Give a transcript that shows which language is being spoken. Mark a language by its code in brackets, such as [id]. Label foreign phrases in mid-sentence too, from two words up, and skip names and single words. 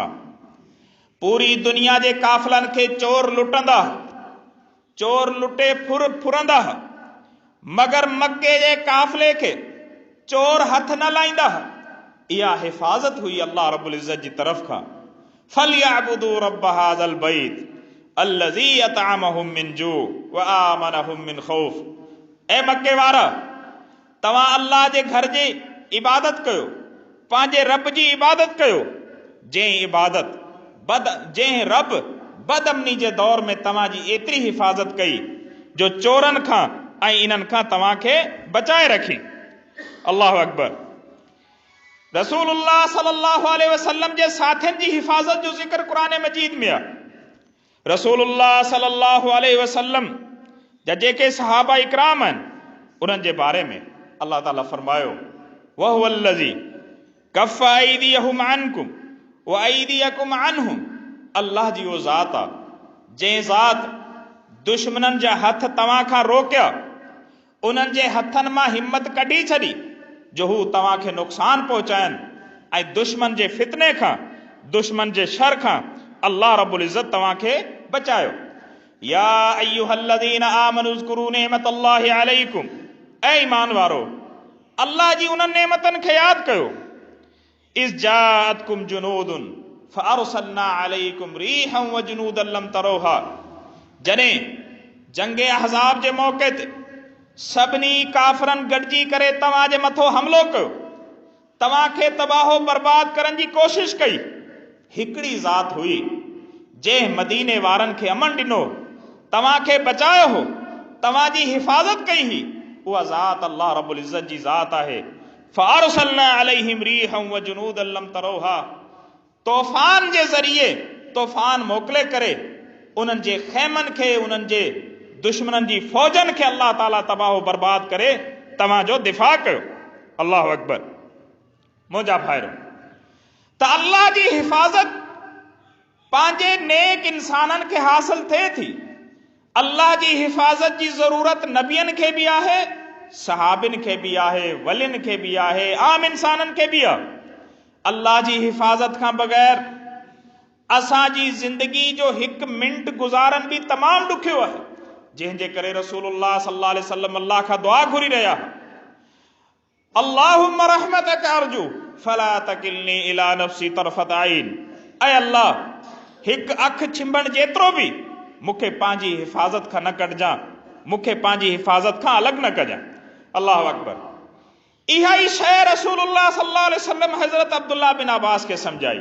[sd] पूरी दुनिया जे काफ़िलनि खे चोर लुटंदा, चोर लुटे फुरंदा, मगर मक्के जे काफ़िले खे चोर हथ न लाईंदा। इहा हिफ़ाज़त हुई अल्लाह रब्बुल इज़्ज़त जी तरफ़ खां। [ar] فليعبدوا رب هذا البيت الذي أطعمهم من جوع وآمنهم من خوف. [sd] ए मक्के वारा, तव्हां अल्लाह जे घर जी इबादत कयो, पंहिंजे रब जी इबादत कयो, जंहिं रब बदअमनी जे दौर में तव्हांजी एतिरी हिफ़ाज़त कई जो चोरनि खां ऐं इन्हनि खां तव्हांखे बचाए रखी। [ar] الله أكبر. رسول الله صلى الله عليه وسلم [sd] जे साथियुनि जी हिफ़ाज़त जो ज़िक्र क़ुरान मजीद में आहे। [ar] رسول الله صلى الله عليه وسلم [sd] जा जेके सहाबा इकराम आहिनि उन्हनि जे बारे में अल्लाह ताला फरमायो, [ar] وهو الذي كف أيديهم عنكم وأيديكم عنهم. [sd] अल्लाह जी वो ज़ात आहे जंहिं ज़ात दुश्मननि जा हथ तव्हां खां रोकिया, उन्हनि जे हथनि मां हिम्मत कढी छॾी जो हू तव्हांखे नुक़सान पहुचाइनि, ऐं दुश्मन जे फितने खां, दुश्मन जे शर खां अल्लाह रब्बुल इज़्ज़त तव्हांखे बचायो। [ar] يا أيها الذين آمنوا اذكروا نعمة الله عليكم. [sd] ऐ ईमान वारो, अल्लाह जी उन नेमतनि खे यादि कयो। [ar] إذ جاءتكم جنود فأرسلنا عليهم ريحا وجنودا لم تروها. [sd] जॾहिं जंग अहज़ाब जे मौक़े ते सभिनी काफ़िरनि गॾिजी करे तव्हांजे मथो हमिलो कयो, तव्हांखे तबाहो बर्बाद करण जी कोशिश कई, हिकिड़ी ज़ात हुई जंहिं मदीने वारनि खे अमन ॾिनो, तव्हांखे बचायो हो, तव्हांजी हिफ़ाज़त कई हुई। उहा ज़ात अल्लाह रब्बुल इज़्ज़त जी ज़ात आहे। [ar] فأرسلنا عليهم ريحا وجنودا لم تروها. [sd] तूफ़ान जे ज़रिए तूफ़ान मोकिले करे उन्हनि जे ख़ैमनि खे, उन्हनि जे दुश्मननि जी फ़ौजनि खे अल्लाह ताला तबाह बर्बाद करे तव्हांजो दिफ़ा कयो। [ar] الله أكبر. [sd] मुंहिंजा भाइरो, त अल्लाह जी हिफ़ाज़त पंहिंजे नेक इंसाननि खे हासिल थिए थी। अल्लाह जी हिफ़ाज़त जी ज़रूरत नबियनि खे बि आहे, सहाबिन खे बि आहे, वलिन खे बि आहे, आम इंसाननि खे बि आहे। अल्लाह जी हिफ़ाज़त खां बग़ैर असांजी ज़िंदगी जो हिकु मिंट गुज़ारन भी तमामु ॾुखियो आहे, जंहिंजे करे [ar] رسول الله صلى الله عليه وسلم [sd] अल्लाह खां दुआ घुरी रहिया। [ar] اللهم رحمتك أرجو فلا تكلني إلى نفسي طرفة عين. [sd] ऐ अल्लाह, हिकु अख छिंबण जेतिरो बि मूंखे पंहिंजी हिफ़ाज़त खां न कढजां, मूंखे पंहिंजी हिफ़ाज़त खां अलॻि न कजां। [ar] الله أكبر. [sd] इहा ई शइ [ar] رسول الله صلى الله عليه وسلم [sd] हज़रत अब्दुल्लाह बिन अब्बास खे समझाई।